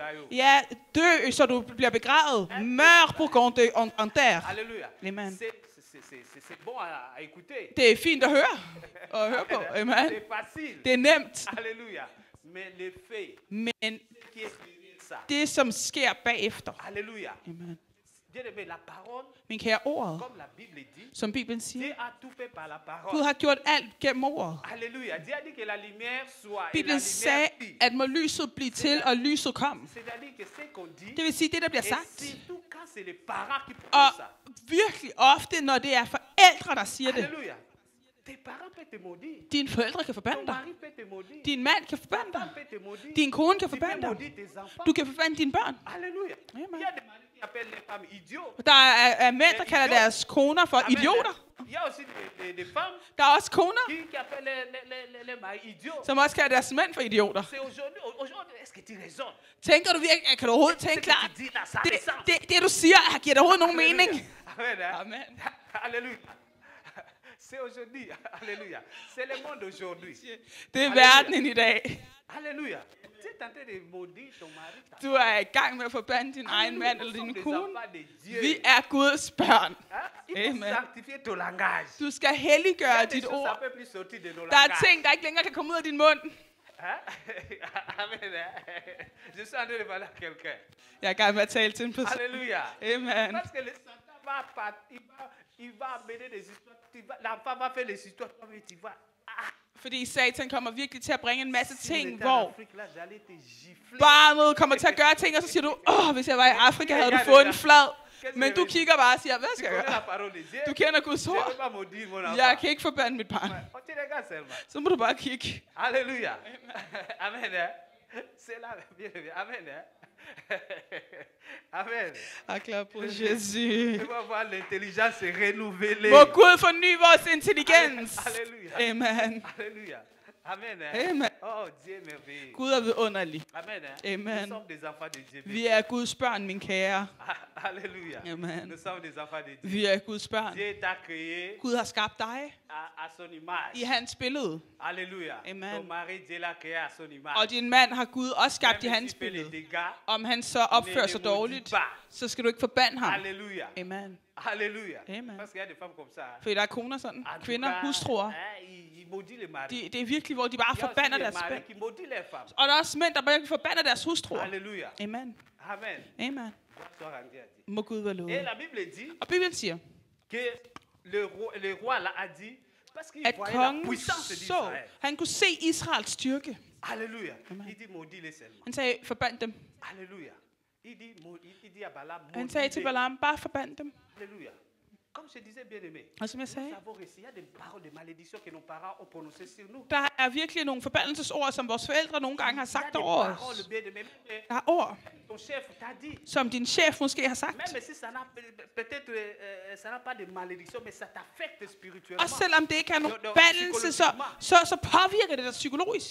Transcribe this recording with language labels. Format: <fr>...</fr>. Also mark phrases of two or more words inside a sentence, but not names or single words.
<da>Ja, dø, så du bliver begravet. Mør på Congo en terre. Amen. Det er fint at høre på. Amen. Det er nemt. Men det, som sker bagefter. Halleluja. Amen.</da> <fr>La parole,</fr> <da>min kære ordet,</da> <fr>comme la Bible dit,</fr> <da>som Bibelen siger, parole. Gud har gjort alt gennem ordet. Halleluja.</da> <fr>Dieu a dit que la lumière soit,</fr> <da>Bibelen sagde, at må lyset blive til, og lyset kom. Det vil sige, det der bliver sagt. Og virkelig ofte, når det er forældre, der siger det. Dine forældre kan forbande dig. Din mand kan forbande dig. Din kone kan forbande dig. Du kan forbande dine børn. Amen. Der er mænd, der kalder deres koner for idioter. Der er også koner, som også kalder deres mænd for idioter. Tænker du virkelig, kan du overhovedet tænke klart? Det du siger, giver det overhovedet nogen mening? Amen.</da> <fr>Halleluja. C'est aujourd'hui. Alléluia. C'est le monde aujourd'hui.</fr> <da>Det er verden i dag. Alléluia. Du er i gang med at forbande din egen mand eller din kone. Vi er Guds børn. Amen. Du skal helliggøre dit ord. Der er ting, der ikke længere kan komme ud af din mund. Jeg er i gang med at tale til en person. Alléluia. Amen.</da> <fr>Il va amener des histoires. L'enfant va faire les histoires. Tu vas.</fr> <da>Fordi Satan kommer virkelig til at bringe en masse ting, hvor barnet kommer til at gøre ting, og så siger du, hvis jeg var i Afrika, havde du fået en flad. Men du kigger bare og siger, hvad skal jeg gøre? Du kender Guds ord. Jeg kan ikke forbande mit barn. Så må du bare kigge.</da> <fr>Halleluja. Amen. C'est là, bien, amen. Amen. Acclame pour Jésus. On va voir l'intelligence renouvelée.</fr> <da>Må Gud forny vores intelligens. Alléluia. Amen. Alléluia. Amen. Amen.</da> <fr>Oh, Dieu est merveilleux.</fr> <da>Gud er vidunderlig. Amen. Amen.</da> <fr>Nous sommes des enfants de Dieu.</fr> <da>Vi er Guds børn, min kære. Alléluia. Amen.</da> <fr>Nous sommes des enfants de Dieu.</fr> <da>Vi er Guds børn.</da> <fr>Dieu t'a créé.</fr> <da>Gud har skabt dig</da> <fr>à son image.</fr> <da>i hans billede. Alléluia. Amen.</da> <fr>Ton mari, Dieu l'a créé à son image.</fr> <da>Og din mand har Gud også skabt i hans billede. Om han så opfører sig dårligt, så skal du ikke forbande ham. Alléluia. Amen. Alléluia. Amen.</da> <fr>Parce qu'il y a des femmes comme ça.</fr> <da>For der er koner sådan, kvinder, hustruer. Det er virkelig, hvor de bare forbander deres mænd. Og der er også mænd, der bare forbander deres hustruer. Alléluia. Amen. Amen. Amen. Må Gud være lovet.</da> <fr>Et la Bible dit,</fr> <da>og Bibelen siger,</da> <fr>que le roi là a dit, parce qu'il voyait la puissance d'Israël.</fr> <da>Han kunne se Israels styrke. Alléluia.</da> <fr>Il dit maudis-les seulement.</fr> <da>Han sagde, forband dem.</da> <fr>Alléluia. Il dit à Balaam,</fr> <da>han sagde til Balaam, bare forband dem. Alléluia.</da> <fr>Comme je disais, bien-aimé,</fr> <da>og som jeg sagde,</da> <fr>il y a des paroles de malédiction que nos parents ont prononcées sur nous.</fr> <da>Der er virkelig nogle forbandelsesord, som vores forældre nogle gange har sagt over os. Der er ord, som din chef måske har sagt. Og selvom det ikke er nogen forbandelse, så påvirker det dig psykologisk.</da>